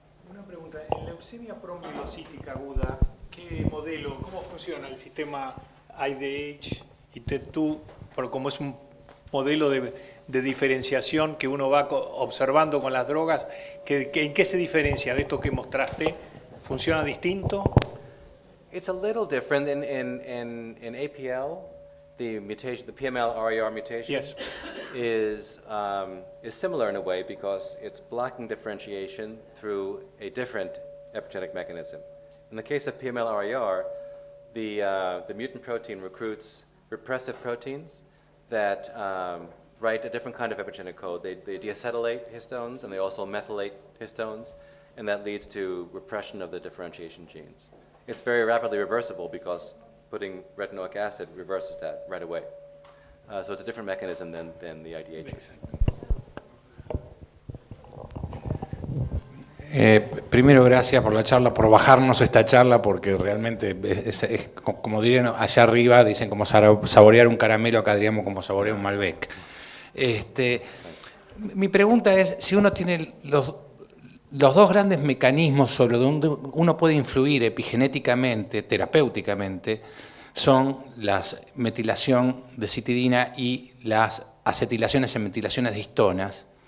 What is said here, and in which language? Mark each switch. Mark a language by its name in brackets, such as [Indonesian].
[Spanish] Una pregunta, en leucemia promielocítica aguda, ¿qué modelo, cómo funciona el sistema IDH y TET2? Como es un modelo de diferenciación que uno va observando con las drogas, ¿en qué se diferencia de esto que mostraste? ¿Funciona distinto? [English] It's a little different in APL. The mutation, the PML-RAR mutation, yes, is similar in a way because it's blocking differentiation through a different epigenetic mechanism. In the case of PML-RAR, the mutant protein recruits repressive proteins that write a different kind of epigenetic code. They deacetylate histones and they also methylate histones, and that leads to repression of the differentiation genes. It's very rapidly reversible because putting retinoic acid reverses that right away. So it's a different mechanism than the IDHs. [Spanish] Primero, gracias por la charla, por bajarnos esta charla, porque realmente es como dirían allá arriba, dicen como saborear un caramelo, acá diríamos como saborear un Malbec. Mi pregunta es, si uno tiene los dos grandes mecanismos sobre donde uno puede influir epigenéticamente, terapéuticamente, son la metilación de citidina y las acetilaciones en metilaciones de histonas.